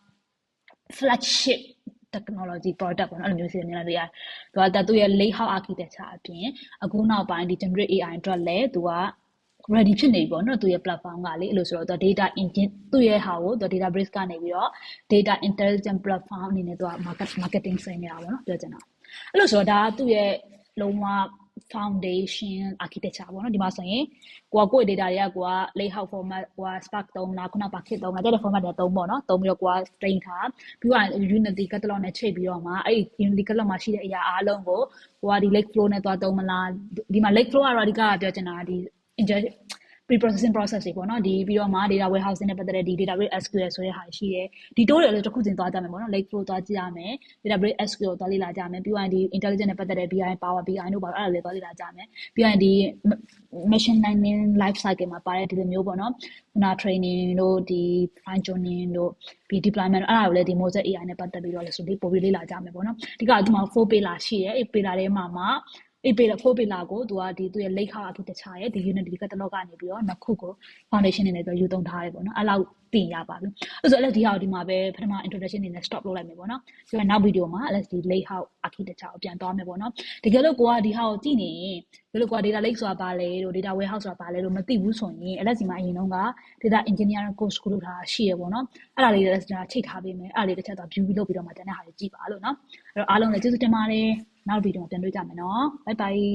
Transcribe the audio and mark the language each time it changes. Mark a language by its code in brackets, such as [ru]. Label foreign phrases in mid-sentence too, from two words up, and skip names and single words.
[en] flagship technology product [my] ပေါ့နော်အဲ့လိုမျိုးစီမြင်လိုက်လို့ရတယ်သူကသူ့ရဲ့ [en] lakehouse architecture [my] အပြင်အခုနောက်ပိုင်းဒီ [en] generate AI [my] အတွက်လည်းသူက ready ဖြစ်နေပြီပေါ့နော်သူ့ရဲ့ platform ကလေအဲ့လိုဆိုတော့သူ [en] data engine [my] သူ့ရဲ့ဟာကိုသူ database ကနေပြီးတော့ [en] data intelligent platform [my] အနေနဲ့သူက marketing ဆင်နေတာပေါ့နော်ပြောချင်တာအဲ့လိုဆိုတော့ဒါကသူ့ရဲ့လုံးဝ [en] foundation architecture [my] ပေါ့နော်ဒီမှာဆိုရင်ကိုယ့် data တွေကကိုက [en] layout format [my] ကိုက Spark သုံးလားခုန Bucket သုံးလားတဲ့ format တွေသုံးပေါ့နော်သုံးပြီးတော့ကိုက train ထားပြီးတော့ [en] Unity catalog [my] နဲ့ချိန်ပြီးတော့မှအဲ့ [en] Unity catalog [my] မှာရှိတဲ့အရာအားလုံးကိုကိုကဒီ [en] lake flow [my] နဲ့သွားသုံးမလားဒီမှာ [en] lake flow [my] ကတော့အဓိကပြောချင်တာဒီ [en] pre-processing process [my] တွေပေါ့နော်ဒီပြီးတော့မှ [en] data warehousing [my] နဲ့ပတ်သက်တဲ့ဒီ [en] database SQL [my] ဆိုတဲ့ဟာရှိတယ်ဒီ tool တွေလည်းတစ်ခုချင်းသွားကြမယ်ပေါ့နော် [en] lake flow [my] သွားကြည့်ရမယ် [en] database SQL [my] ကိုသွားလေ့လာကြမယ်ပြီးတော့ဒီ intelligent နဲ့ပတ်သက်တဲ့ [en] BI Power BI [my] တို့ပါအဲ့ဒါလည်းသွားလေ့လာကြမယ်ပြီးရင်ဒီ [en] machine learning life cycle [my] မှာပါတဲ့ဒီလိုမျိုးပေါ့နော်ခုန training တို့ဒီ [en] fine tuning [my] တို့ပြီး deployment အဲ့ဒါကိုလည်းဒီ [en] Mosaic AI [my] နဲ့ပတ်သက်ပြီးတော့လည်းဆိုပြီးပို့ပြီးလေ့လာကြမယ်ပေါ့နော်ဒီကဒီမှာ4 pillar ရှိတယ်အဲ့ pillar ထဲမှာ4 pillar ကို သူကဒီသူ့ရဲ့ [en] lakehouse architecture [my] ရဲ့ဒီ [en] Unity catalog [my] ကနေပြီးတော့နှစ်ခုကို foundation အနေနဲ့သူယူသုံးထားတယ်ပေါ့နော်အဲ့လောက်ပြင်ရပါပြီအဲ့ဆိုအဲ့ဒီဟာကိုဒီမှာပဲပထမ introduction အနေနဲ့ stop လုပ်လိုက်မယ်ပေါ့နော်ပြီးတော့နောက် video မှာ [en] LSD lakehouse architecture [my] ကိုပြန်သွားမယ်ပေါ့နော်တကယ်လို့ကိုကဒီဟာကိုကြည့်နေရင်ဘယ်လိုကိုက [en] data lake [my] ဆိုတာပါလဲတို့ [en] data warehouse [my] ဆိုတာပါလဲတို့မသိဘူးဆိုရင် LSD မှာအရင်တုန်းက [en] data engineering course [my] ကိုလုပ်ထားတာရှိရပေါ့နော်အဲ့ဒါလေးလည်းကျွန်တော်ချိန်ထားပေးမယ်အဲ့ဒါလေးတစ်ချက်တော့ view လုပ်ပြီးတော့မှတန်းတဲ့ဟာလေးကြည့်ပါလို့နော်အဲ့တော့အားလုံးလည်းကျေးဇူးတင်ပါတယ်နောက် video မှာပြန်တွေ့ကြမယ်နော် [en] bye bye